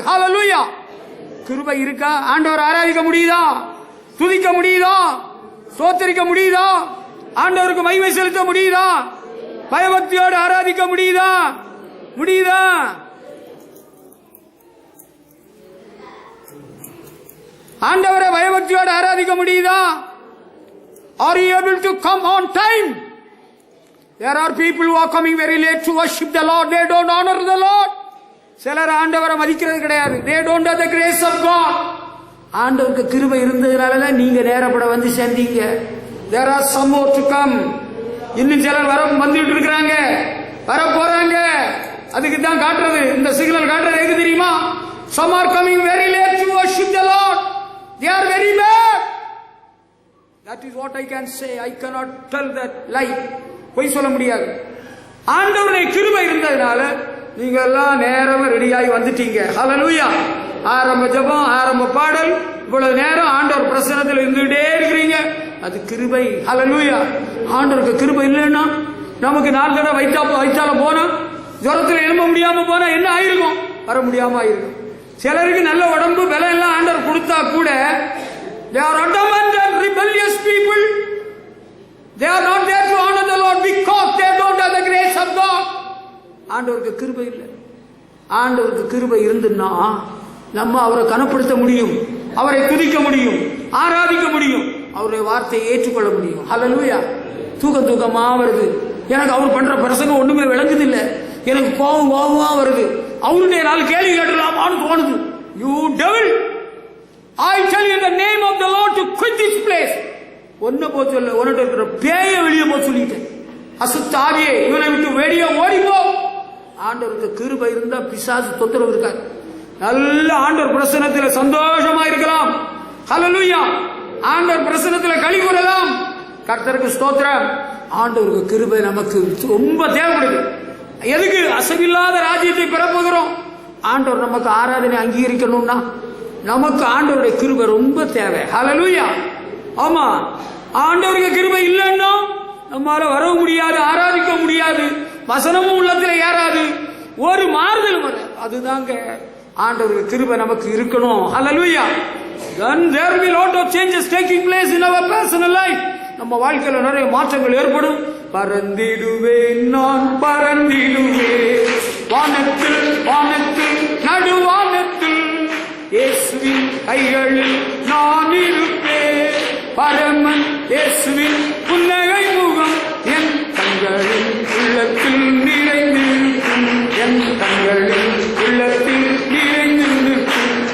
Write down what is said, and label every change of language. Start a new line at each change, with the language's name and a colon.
Tamil: ஹல்லேலூயா. கிருபை இருக்கா? ஆண்டவர் ஆராதிக்க முடியுதா? துதிக்க முடியுதா? ஸ்தோத்திரிக்க முடியுதா? ஆண்டவருக்கு மகிமை செலுத்த முடியுதா? பயபக்தியோடு ஆராதிக்க முடியுதா? முடியுதா? ஆண்டவரை பயபக்தியோடு ஆராதிக்க முடியுதா?
English: Are you able to come on time? There are people who are coming very late to worship the Lord. They don't honor the Lord.
Tamil: சிலர் ஆண்டவரை மதிக்கிறது கிடையாது.
English: They don't have the grace of God.
Tamil: ஆண்டவருக்கு கிருபை இருந்ததுனாலதான் நீங்க நேரப்பட வந்து சேர்ந்தீங்க.
English: There are some more to come.
Tamil: இன்னும் சிலர் வந்துட்டு இருக்கிறாங்க, வர போறாங்க. அதுக்கு தான் காட்டுறது, இந்த சிக்னல் காட்டுறது எது தெரியுமா?
English: Some are coming very late to worship the Lord. They are very bad. That is what I can say. I cannot tell that lie.
Tamil: பொய் சொல்ல முடியாது. ஆண்டவருடைய கிருபை இருந்ததுனால நீங்க எல்லாம் நேரமா ரெடியாகி வந்துட்டீங்க. ஹல்லேலூயா. ஆரம்ப ஜெபம், ஆரம்ப பாடல், இவ்வளவு நேரம் ஆண்டவர் பிரசன்னத்தில் இருந்துகிட்டே இருக்கிறீங்க. அது கிருபை. ஹல்லேலூயா. ஆண்டவருக்கு கிருபை இல்லைன்னா நமக்கு 4 தடவை வைத்தால போனா, ஜுரத்தில் எழும்ப முடியாம போனா என்ன ஆயிருக்கும்? வர முடியாம ஆயிருக்கும். சிலருக்கு நல்ல உடம்பு பலம் எல்லாம் ஆண்டவர் கொடுத்தா கூட
English: they are adamant and rebellious people. They are not there to honor the Lord because they don't have the grace of God.
Tamil: ஆண்டவருக்கு கிருபை இல்லை. ஆண்டவருக்கு கிருபை இருந்துன்னா நம்ம அவரை கனப்படுத்த முடியும், அவரை துதிக்க முடியும், ஆராதிக்க முடியும், அவருடைய வார்த்தையை ஏற்றுக்கொள்ள முடியும். ஹல்லேலூயா. தூக்கமா வருது, எனக்கு அவர் பண்ற பிரசங்கம் ஒண்ணுமே விளங்குது இல்ல, எனக்கு கோபமா வருது, அவருடைய 4 கேள்வி கேட்டலாமான்னு தோணுது.
English: You devil, I tell you in the name of the Lord to quit this place.
Tamil: ஒன்ன போ சொல்ல, உன்கிட்ட இருக்கிற பேயை வெளியே போ சொல்லிட்டேன். அசுத்தாவியே, இவனை விட்டு வெளியே ஓடிப்போ. ஆண்டவருக்கு கிருபை இருந்தா பிசாசு தொந்தரவு இருக்காது. நல்ல ஆண்டவர் பிரசன்னத்தில் சந்தோஷமா இருக்கலாம். ஹல்லேலூயா. ஆண்டவர் பிரசன்னத்தில் களி கூறலாம். கர்த்தருக்கு ஸ்தோத்திரம். ஆண்டவருக்கு கிருபை நமக்கு ரொம்ப தேவைப்படுது. எதுக்கு? அசைவில்லாத ராஜ்யத்தை பெறப்போகிறோம். ஆண்டவர் நமக்கு ஆராதனை அங்கீகரிக்கணும்னா நமக்கு ஆண்டவருடைய கிருபை ரொம்ப தேவை. ஹல்லேலூயா. ஆமா, ஆண்டவருக்கு கிருபை இல்லைன்னா நம்மால வர முடியாது, ஆராதிக்க முடியாது, வசனமும் உள்ளத்தில் ஏறாது, ஒரு மாறுதல் வர. அதுதாங்க ஆண்டவருக்கு கிருபை நமக்கு இருக்கணும். ஹல்லேலூயா.
English: Then there will be lot of changes taking place in our personal life.
Tamil: நம்ம வாழ்க்கையில நிறைய மாற்றங்கள் ஏற்படும். பறந்திடுவேன், நான் பறந்திடுவேன், வானத்தில் வானத்தில் நடுவானத்தில் இயேசுவின் கைகளில் நான் இருப்பேன். பரமன் இயேசுவின் புன்னகை முகம் என் கண்களின் உள்ளத்தில் நிறைந்திருக்கும், என் கண்களின் உள்ளத்தில் நிறைந்திருக்கும்.